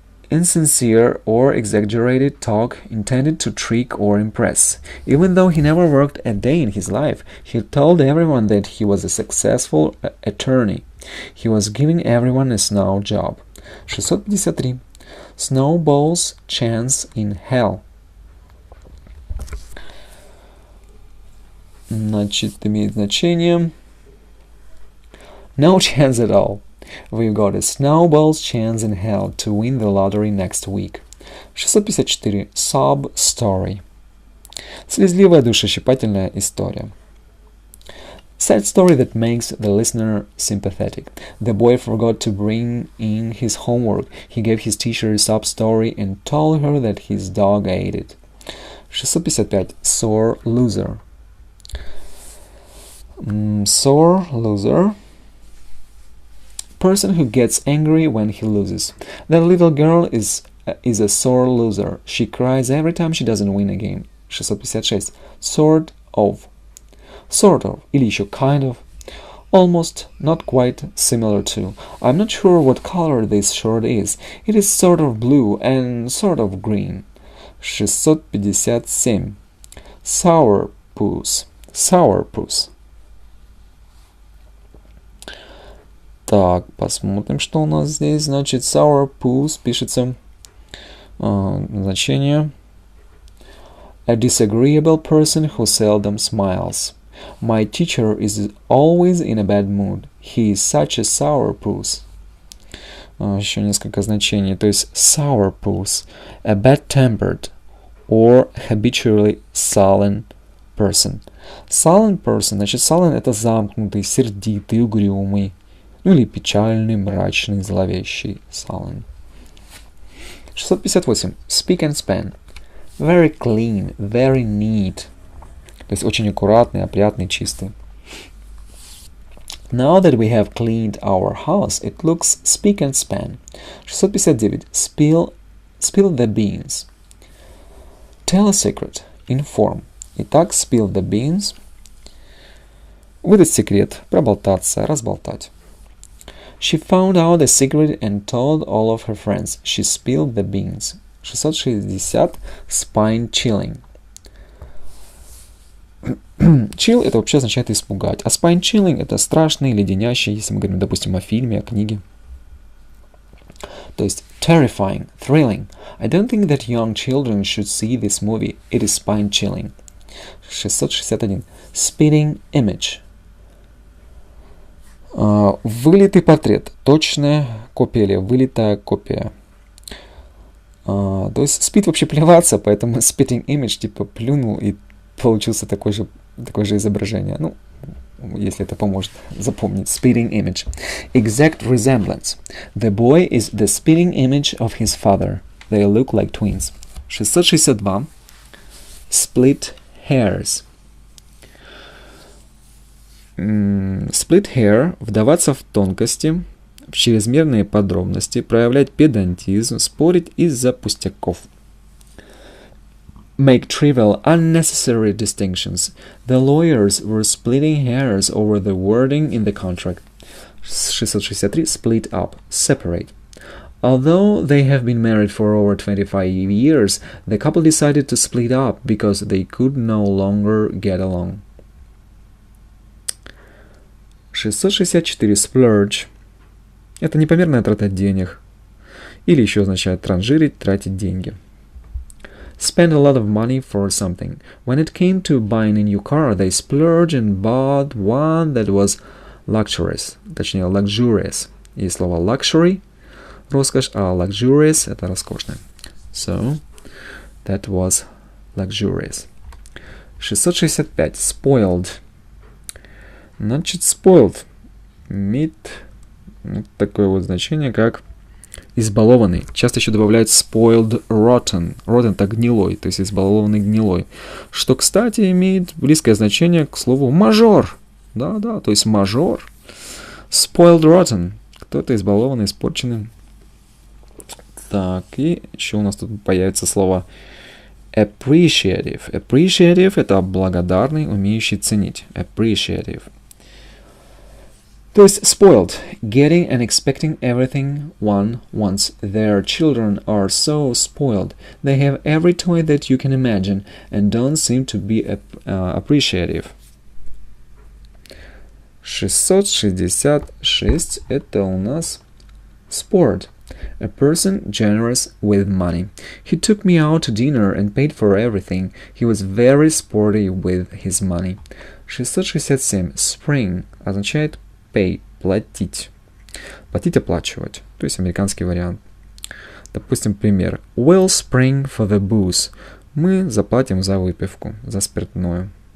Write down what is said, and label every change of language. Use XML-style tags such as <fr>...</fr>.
<en>Insincere or exaggerated talk intended to trick or impress. Even though he never worked a day in his life, he told everyone that he was a successful attorney. He was giving everyone a snow job. 653. Snowball's chance in hell.</en> <ru>Значит, имеет значение</ru> <en>no chance at all. We've got a snowball's chance in hell to win the lottery next week. 654.</en> <ru>Sob story. Слезливая, душещипательная история.</ru> <en>Sad story that makes the listener sympathetic. The boy forgot to bring in his homework. He gave his teacher a sob story and told her that his dog ate it. 655. Sore loser. Sore loser. Person who gets angry when he loses. That little girl is a sore loser. She cries every time she doesn't win a game. 656. Sort of. Sort of,</en> <ru>или еще</ru> <en>kind of. Almost, not quite, similar to. I'm not sure what color this shirt is. It is sort of blue and sort of green. 657. Sourpuss. Sourpuss.</en> <ru>Так, посмотрим, что у нас здесь. Значит, sourpuss пишется значение a disagreeable person who seldom smiles.</ru> <en>My teacher is always in a bad mood. He is such a sourpuss.</en> <ru>Еще несколько значений. То есть sourpuss, a bad-tempered or habitually sullen person. Sullen person, значит, sullen это замкнутый, сердитый, угрюмый. Ну или печальный, мрачный, зловещий.</ru> <en>Sullen. 658. Speak and span. Very clean, very neat.</en> <ru>То есть очень аккуратный, опрятный, чистый.</ru> <en>Now that we have cleaned our house, it looks spick and span. 659. Spill the beans. Tell a secret. Inform.</en> <ru>Итак, spill the beans. Выдать секрет, проболтаться, разболтать.</ru> <en>She found out the secret and told all of her friends. She spilled the beans. 660. Spine chilling.</en> <ru>Chill это вообще означает испугать. А spine chilling это страшный, леденящий, если мы говорим, допустим, о фильме, о книге. То есть</ru> <en>terrifying, thrilling. I don't think that young children should see this movie. It is spine chilling. 661. Spitting image.</en> <ru>Вылитый портрет. Точная копия или вылитая копия. То есть spit вообще плеваться, поэтому spitting image типа плюнул и получился такое же изображение. Ну, если это поможет запомнить.</ru> <en>Spitting image. Exact resemblance. The boy is the spitting image of his father. They look like twins. 662. Split hairs.</en> <ru>Split hair – вдаваться в тонкости, в чрезмерные подробности, проявлять педантизм, спорить из-за пустяков.</ru> <en>Make trivial, unnecessary distinctions. The lawyers were splitting hairs over the wording in the contract. 663. Split up, separate. Although they have been married for over 25 years, the couple decided to split up because they could no longer get along. 664. Splurge.</en> <ru>Это непомерная трата денег. Или еще означает транжирить, тратить деньги.</ru> <en>Spend a lot of money for something. When it came to buying a new car, they splurged and bought one that was luxurious.</en> <ru>Точнее, luxurious. Есть слово luxury, роскошь, а luxurious – это роскошное.</ru> <en>So, that was luxurious. 665. Spoiled.</en> <ru>Значит, spoiled имеет такое вот значение, как избалованный. Часто еще добавляют spoiled rotten. Rotten – это гнилой, то есть избалованный гнилой. Что, кстати, имеет близкое значение к слову мажор. Да, то есть мажор. Spoiled rotten. Кто-то избалованный, испорченный. Так, и еще у нас тут появится слово appreciative. Appreciative – это благодарный, умеющий ценить.</ru> <en>Appreciative.</en> <ru>То есть</ru> <en>spoiled, getting and expecting everything one wants. Their children are so spoiled. They have every toy that you can imagine and don't seem to be appreciative.</en> <ru>666 это у нас sport.</ru> <en>A person generous with money. He took me out to dinner and paid for everything. He was very sporty with his money. 667 spring</en> <ru>означает</ru> <en>pay,</en> <ru>платить. Платить, оплачивать. То есть американский вариант. Допустим, пример.</ru> <en>We'll spring for the booze.</en> <ru>Мы заплатим за выпивку, за спиртное.</ru>